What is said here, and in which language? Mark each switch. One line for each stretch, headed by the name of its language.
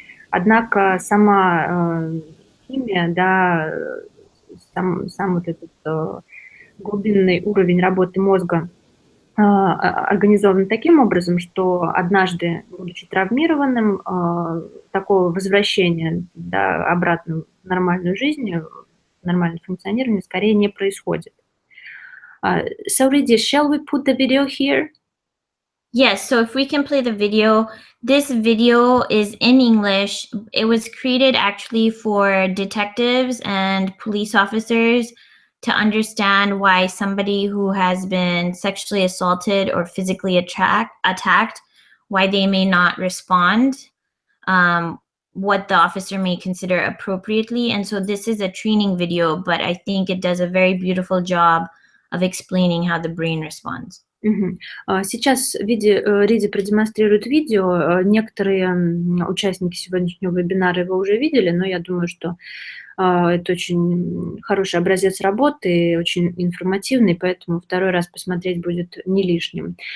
Russian: Однако сама химия, да, сам вот этот глубинный уровень работы мозга организован таким образом, что однажды, будучи травмированным, такого возвращения, да, обратно в нормальную жизнь, в нормальное функционирование скорее не происходит.
English: So, Riddhi, shall we put the video here? Yes, so if we can play the video. This video is in English. It was created actually for detectives and police officers to understand why somebody who has been sexually assaulted or physically attacked, why they may not respond, what the officer may consider appropriately. And so this is a training video, but I think it does a very beautiful job of explaining how the brain responds.
Russian: Сейчас Ридди продемонстрирует видео. Некоторые участники сегодняшнего вебинара его уже видели, но я думаю, что это очень хороший образец работы, очень информативный, поэтому второй раз посмотреть будет не лишним.